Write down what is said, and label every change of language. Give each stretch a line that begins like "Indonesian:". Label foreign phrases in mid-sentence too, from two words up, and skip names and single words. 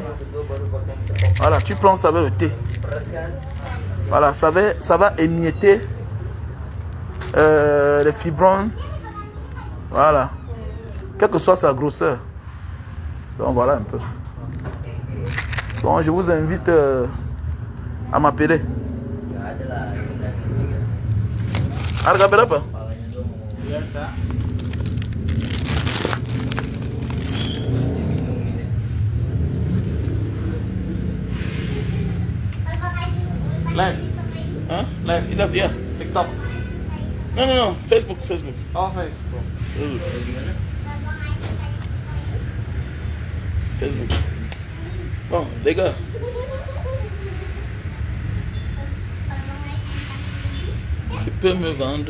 French: Voilà, tu prends ça avec le thé. Voilà, ça va émietter les fibromes. Voilà. Quelle que soit sa grosseur. Donc voilà un peu. Bon, je vous invite à m'appeler.
Indonesian: Harga berapa? Biasa. Live.
French: Hein?
Indonesian: Live.
French: Il a bien. TikTok. Non, non, non. Facebook. Oh, Facebook. Facebook. Bon, les gars. Tu peux me vendre.